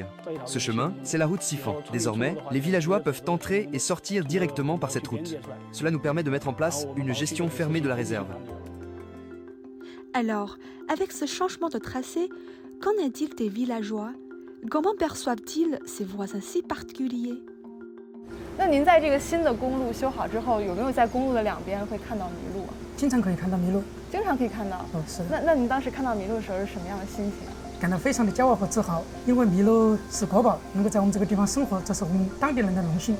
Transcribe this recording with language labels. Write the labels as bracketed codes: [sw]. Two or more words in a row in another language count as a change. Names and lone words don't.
[fr] Ce chemin, c'est la route Sifan. Désormais, les villageois peuvent entrer et sortir directement par cette route. Cela nous permet de mettre en place une gestion fermée de la réserve. Alors, avec ce changement de tracé, qu'en est-il des villageois? Comment perçoivent-ils ces voisins si particuliers? [zh] 那您在这个新的公路修好之后，有没有在公路的两边会看到麋鹿啊？经常可以看到麋鹿。经常可以看到。是的。那您当时看到麋鹿的时候是什么样的心情？感到非常的骄傲和自豪，因为麋鹿是国宝，能够在我们这个地方生活，这是我们当地人的荣幸。